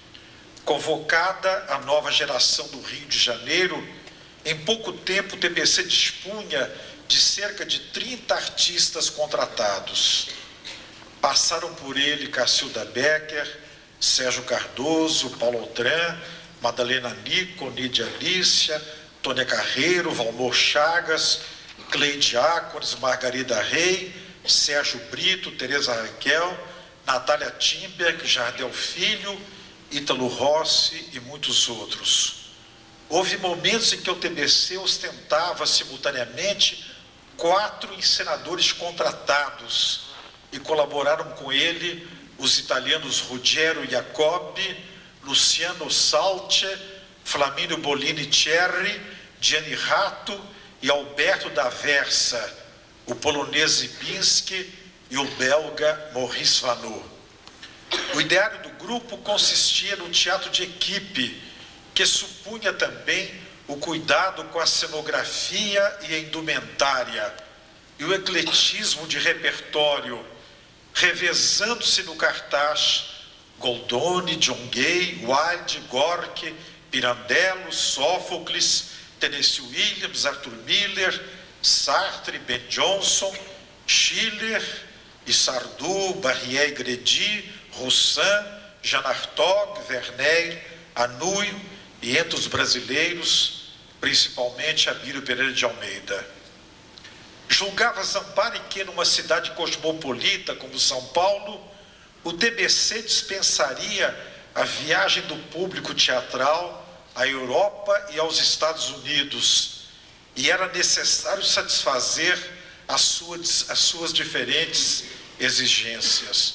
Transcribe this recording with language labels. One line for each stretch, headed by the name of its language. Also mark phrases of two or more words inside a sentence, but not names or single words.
Portuguese: Convocada a nova geração do Rio de Janeiro, em pouco tempo o TBC dispunha de cerca de 30 artistas contratados. Passaram por ele Cacilda Becker, Sérgio Cardoso, Paulo Autran, Madalena Nico, Nídia Alicia, Tônia Carreiro, Valmor Chagas, Cleide Ácones, Margarida Rey, Sérgio Brito, Teresa Raquel, Natália Timberg, Jardel Filho, Ítalo Rossi e muitos outros. Houve momentos em que o TBC ostentava simultaneamente 4 encenadores contratados e colaboraram com ele os italianos Ruggero Jacobi, Luciano Salce, Flamínio Bolini Cerri, Gianni Ratto e Alberto D'Aversa, o polonês Zibinski e o belga Maurice Vanneau. O ideário do grupo consistia no teatro de equipe, que supunha também o cuidado com a cenografia e a indumentária, e o ecletismo de repertório, revezando-se no cartaz Goldoni, John Gay, Wilde, Gorky, Pirandello, Sófocles, Tennessee Williams, Arthur Miller, Sartre, Ben Jonson, Schiller, Sardou, Barrière e Gredy, Roussin, Jean Artog, Werner, Anouilh e, entre os brasileiros, principalmente Abílio Pereira de Almeida. Julgava Zampari que, numa cidade cosmopolita como São Paulo, o TBC dispensaria a viagem do público teatral à Europa e aos Estados Unidos, e era necessário satisfazer as suas diferentes exigências.